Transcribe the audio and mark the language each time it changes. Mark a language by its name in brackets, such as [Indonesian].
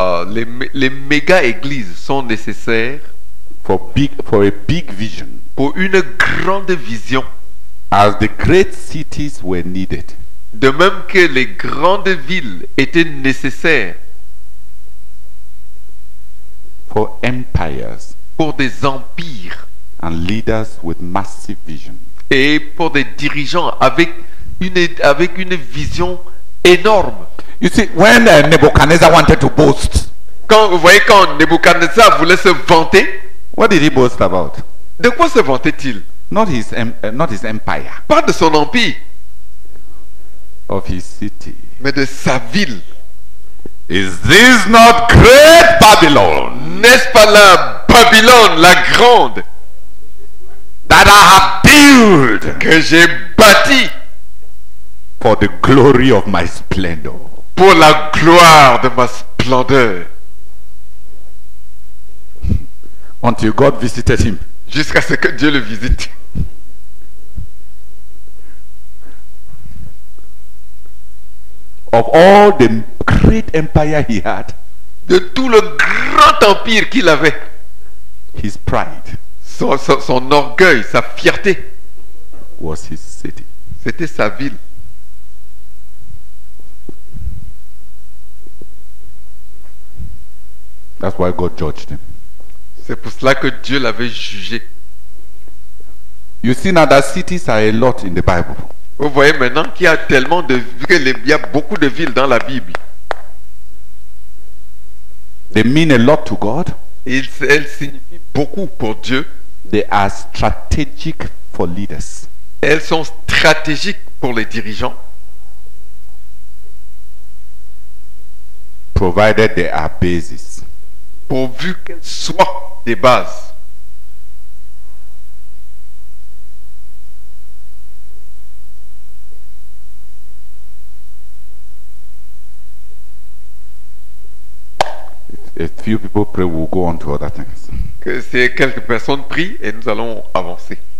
[French] Les méga églises sont nécessaires [English] for a big vision, [French] pour une grande vision, [English] as the great cities were needed. [French] De même que les grandes villes étaient nécessaires [English] for empires [French] pour des empires [English] and leaders with massive vision. [French] et pour des dirigeants avec une vision énorme. [English] You see, when Nebuchadnezzar wanted to boast, [French] Quand vous voyez, quand Nebuchadnezzar voulait se vanter, [English] what did he boast about? [French] de quoi se vantait-il? [English] Not his empire, [French] Pas de son empire, [English] of his city. [French] mais de sa ville. [English] Is this not great Babylon [French] N'est-ce pas la Babylone, la grande, [English] that I have built [French] que j'ai bâtie [English] for the glory of my splendor? [French] pour la gloire de ma splendeur? [English] Until God visited him. [French] Jusqu'à ce que Dieu le visite. [English] Of all the great empire he had, [French] De tout le grand empire qu'il avait, [English] his pride [French] son orgueil, sa fierté, [English] was his city. [French] c'était sa ville. [English] That's why God judged him. [French] C'est pour cela que Dieu l'avait jugé. [English] You see now that cities are a lot in the Bible. [French] Vous voyez maintenant qu'il y a tellement de il y a beaucoup de villes dans la Bible. [English] They mean a lot to God. [French] Et elles signifient beaucoup pour Dieu. [English] They are strategic for leaders. [French] Elles sont stratégiques pour les dirigeants, [English] Provided they are bases. [French] pourvu qu'elles soient des bases. [English] If few people pray, we'll go on to other things. [French] Que ces quelques personnes prient et nous allons avancer.